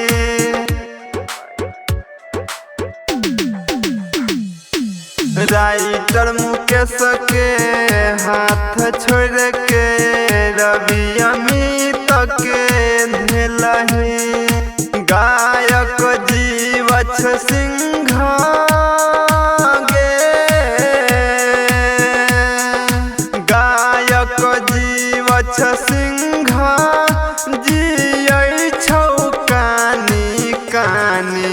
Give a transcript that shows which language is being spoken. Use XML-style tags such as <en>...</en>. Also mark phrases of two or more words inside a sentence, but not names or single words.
<mai>राइटर मुकेश के हाथ छोड़ के रवि अमित के धेलही। गायक जीवछ सिंह सिंह जियै छौ कानी कानी।</mai>